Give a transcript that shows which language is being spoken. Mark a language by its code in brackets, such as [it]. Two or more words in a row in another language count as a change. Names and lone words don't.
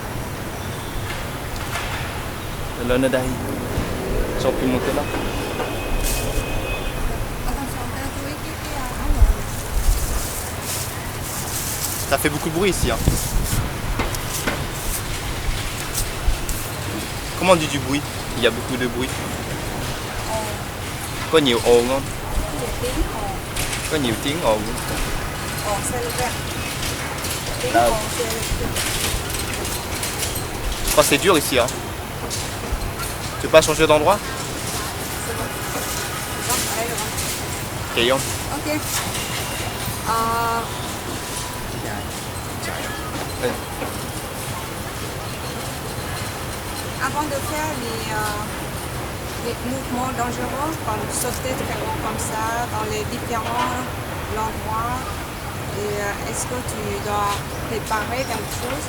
[fr] Le Nadai. J'aurais pu monter là. Ça fait beaucoup de bruit ici. Hein. Comment on dit du bruit? Il y a beaucoup de bruit. [vi] Có nhiều ồn không? Có nhiều tiếng ồn không? [fr] Là, je crois que c'est dur ici. Hein. Tu veux pas changer d'endroit? Caillon. Ok. Avant de faire les mouvements dangereux, comme sauter très haut comme ça, dans les différents endroits, et est-ce que tu dois préparer quelque chose?